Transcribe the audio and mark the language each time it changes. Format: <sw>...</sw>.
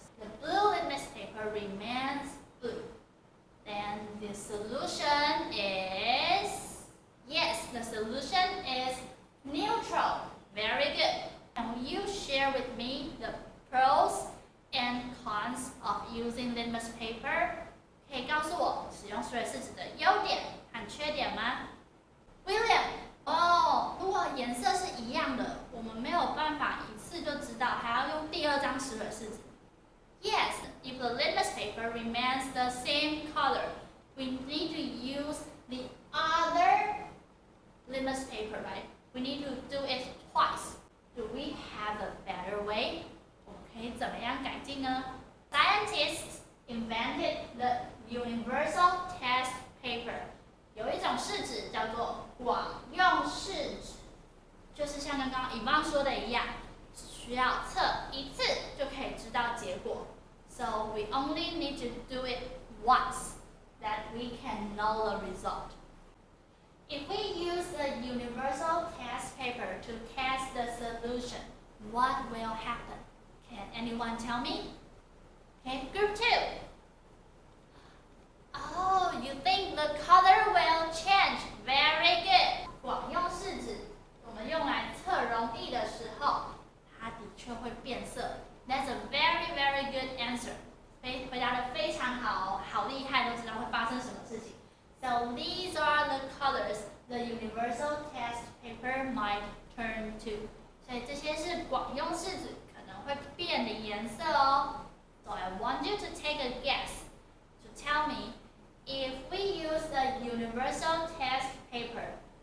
<en>The blue litmus paper remains blue. Then the solution is, yes, the solution is neutral. Very good. Can you share with me the pros and cons of using litmus paper?</en> <zh>可以告诉我使用水试纸的优点和缺点吗 ？William， 如果颜色是一样的，我们没有办法一次就知道，还要用第2张石蕊试纸。</zh> <en>Yes, if the litmus paper remains the same color, we need to use the other litmus paper, right? We need to do it twice. Do we have a better way?</en> <zh>我们可以怎么样改进呢</zh> <en>？Scientists invented the universal test paper.</en> <zh>有一种试纸叫做广用试纸，就是像刚刚Yvonne说的一样，只需要测一次就可以知道结果。</zh> <en>So we only need to do it once, that we can know the result. If we use the universal test paper to test the solution, what will happen? Can anyone tell me? Okay, group 2. Oh, you think the color will change? Very good.</en> <zh>广用试纸，我们用来测溶液的时候，它的确会变色。</zh> <en>That's a very, very good answer.</en> <zh>回答得非常好，好厉害，都知道会发生什么事情。</zh> <en>So these are the colors the universal test paper might turn to.</en> <zh>所以这些是广用试纸可能会变的颜色哦。</zh> <en>So I want you to take a guess to tell me if we use the universal test paper,</en>